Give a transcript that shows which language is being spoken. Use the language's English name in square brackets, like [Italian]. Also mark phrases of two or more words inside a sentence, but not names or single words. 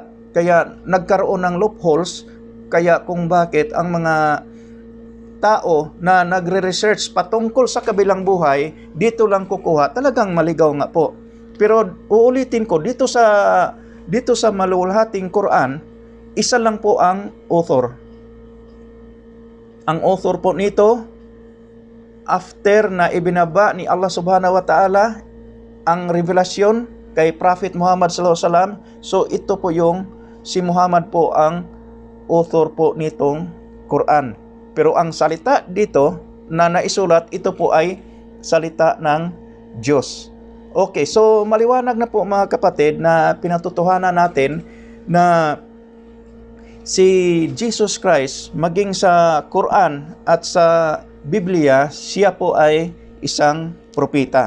[Filipino] Kaya nagkaroon ng loopholes, kaya kung bakit ang mga tao na nagre-research patungkol sa kabilang buhay, dito lang kukuha, talagang maligaw nga po. Pero uulitin ko, dito sa dito sa maluwalhating Quran, isa lang po ang author. Ang author po nito, after na ibinaba ni Allah [Arabic] سبحانه وتعالى [Filipino] ang revelasyon kay Prophet Muhammad [Arabic] صلى الله عليه وسلم, [Filipino] so ito po yung si Muhammad po ang author po nitong Quran. Pero ang salita dito na naisulat, ito po ay salita ng Diyos. Okay, so maliwanag na po mga kapatid na pinatutuhanan natin na si Jesus Christ, maging sa Quran at sa Biblia, siya po ay isang propeta.